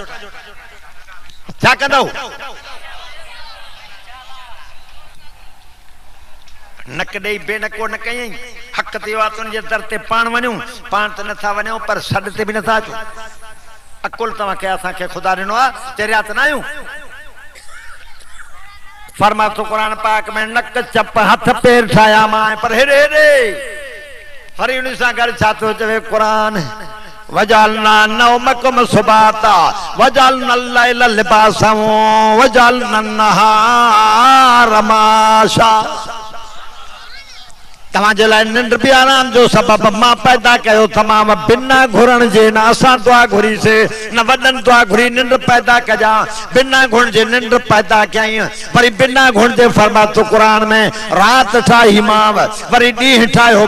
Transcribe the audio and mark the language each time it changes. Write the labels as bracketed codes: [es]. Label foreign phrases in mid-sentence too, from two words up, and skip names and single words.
[sd] छा कंदव नक ॾेई बेनको न कयईं हक़ ते वातुनि जे दर ते पाण वञूं पाण त नथा वञूं पर सॾ ते बि नथा अचूं अकुल तव्हांखे असांखे ख़ुदा ॾिनो आहे चरिया त न आहियूं फरमातो क़ुरान पाक में नक चप हथ पेर ठाहिया मां पर हेॾे हेॾे वरी उन सां गॾु छा थो चवे क़ुरान [ar] وجعلنا نومكم سباتا وجعلنا الليل لباسا وجعلنا النهار معاشا [sd] तव्हांजे लाइ निंड बि आराम जो सबब मां पैदा कयो तमाम बिना घुरण जे न असां दुआ घुरीसीं न वॾनि दुआ घुरी निंड पैदा कजां बिना घुरण जे निंड पैदा कयई वरी बिना घुरण जे फरमातो क़ुरान में रात ठाही माव वरी ॾींहुं ठाहियो